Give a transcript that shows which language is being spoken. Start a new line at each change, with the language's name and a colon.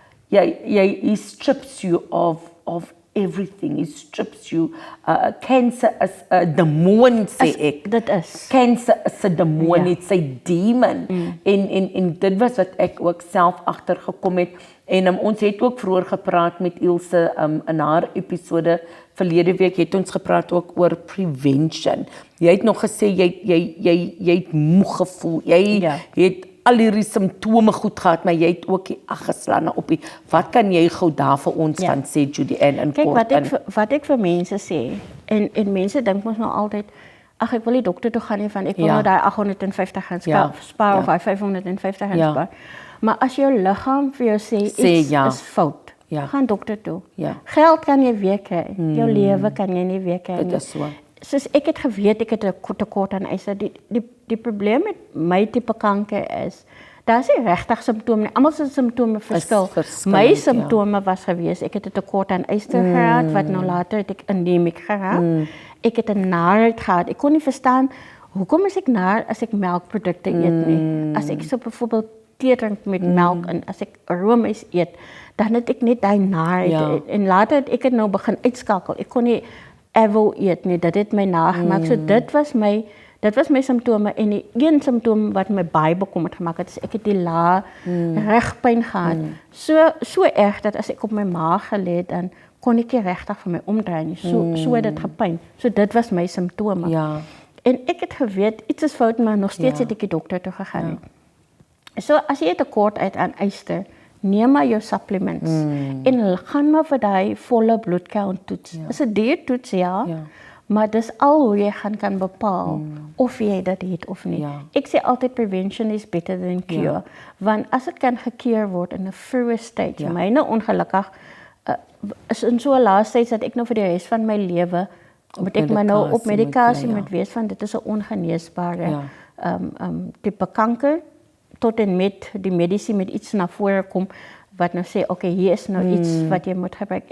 English: He strips you of everything. He strips you.
Afrikaans: Cancer is 'n demoon, sê ek. Dit is. Cancer is 'n demoon,
English: it's a demon.
Afrikaans: En dit was wat ek ook self agtergekom het. En ons het ook vroeër gepraat met Ilse in haar episode verlede week het ons gepraat ook oor prevention. Jy het nog gesê jy het moeg gevoel. Jy het al hierdie simptome goed gehad, maar jy het ook die aggeslaan op die. Wat kan jy gou daar vir ons van sê, Judy Ann, in kort? Kyk, wat ek vir mense sê, en mense dink mos nou altyd, ag ek wil die dokter toe gaan nie van ek wil nou daai 850 gaan spaar of daai 550 gaan spaar. Maar as jou liggaam vir jou sê iets is fout, Ja. Gaan dokter toe. Ja. Geld kan jy weer kry. Jou lewe kan jy nie weer kry Dit nie. is so. Soos ek het geweet ek het 'n tekort aan yster. Die probleem met my tipe kanker is daar is nie regtig simptome nie. Almal se simptome verskil. My simptome was gewees ek het 'n tekort aan yster gehad wat nou later het ek anemiek geraak. Ek het 'n naarheid gehad. Ek kon nie verstaan hoekom is ek naar as ek melkprodukte eet nie. As ek so byvoorbeeld tee drink met melk en as ek roomys eet, dan het ek net daai naarheid en later het ek dit nou begin uitskakel. Ek kon nie ever eet nie. Dit het my nagemaak. So dit was my simptome en die een simptoom wat my baie bekommerd gemaak het is ek het die lae rugpyn gehad. So erg dat as ek op my maag gelê het dan kon ek nie regtig vir my omdraai nie. So het dit gepyn. So dit was my simptome. Ja. En ek het geweet iets is fout, maar nog steeds het ek die dokter toe gegaan. So as jy 'n tekort uit aan yster, neem maar jou supplements en gaan maar vir daai volle bloedcount toets. Is 'n duur toets maar dis al hoe jy kan bepaal of jy dit het of nie. Ek sê altyd
English: prevention is better than cure,
Afrikaans: want as dit kan gekeer word in 'n vroeë stage, myne ongelukkig is in so 'n lae stage dat ek nou vir die res van my lewe moet ek maar nou op medikasie moet wees van dit is 'n ongeneesbare tipe kanker tot en met die medisyne met iets na vore kom wat nou sê okay hier is nou iets wat jy moet gebruik.